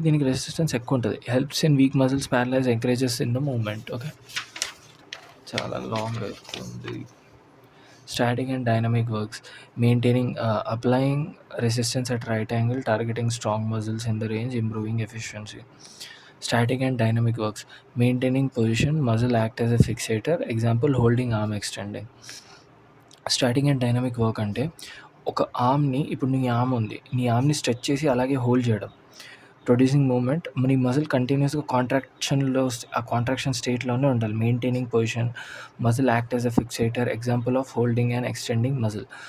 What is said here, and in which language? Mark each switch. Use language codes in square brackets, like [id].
[te] దీనికి రెసిస్టెన్స్ ఎక్కువ ఉంటది. [en] Helps in weak muscles, paralyse, encourages in the movement. Okay. [te] చాలా లాంగ్ అయితుంది. [en] Static and dynamic works. Maintaining applying resistance at right angle, targeting strong muscles in the range, improving efficiency. Static and dynamic works. Maintaining position, muscle act as a fixator. Example, holding arm extending. Static and dynamic work [te] అంటే ఒక ఆర్మ్‌ని ఇప్పుడు నీ arm ఉంది. నీ ఆర్మ్‌ని stretch చేసి అలాగే hold చేయడం. [en] Producing movement. [te] నీ మజిల్ కంటిన్యూయస్‌గా ఆ కాంట్రాక్షన్ స్టేట్‌లోనే ఉండాలి. [en] Maintaining position, muscle act as a fixator. Example of holding and extending muscle.